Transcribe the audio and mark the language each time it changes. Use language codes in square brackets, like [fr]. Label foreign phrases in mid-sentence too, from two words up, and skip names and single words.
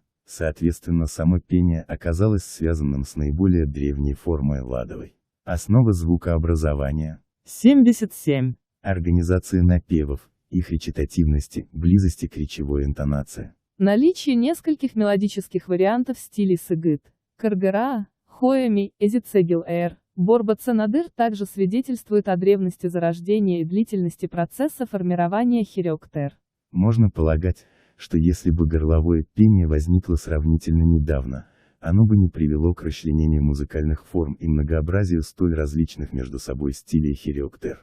[ru] Соответственно, само пение оказалось связанным с наиболее древней формой ладовой. Основа звукообразования. 77. Организация напевов, их речитативности, близости к речевой интонации. Наличие нескольких мелодических вариантов стилей сыгыт, каргара, хоэми, эзицегил-эр, борба-ценадыр также свидетельствует о древности зарождения и длительности процесса формирования Хорек-Тер. Можно полагать, что если бы горловое пение возникло сравнительно недавно, оно бы не привело к расчленению музыкальных форм и многообразию столь различных между собой стилей Хорек-Тер.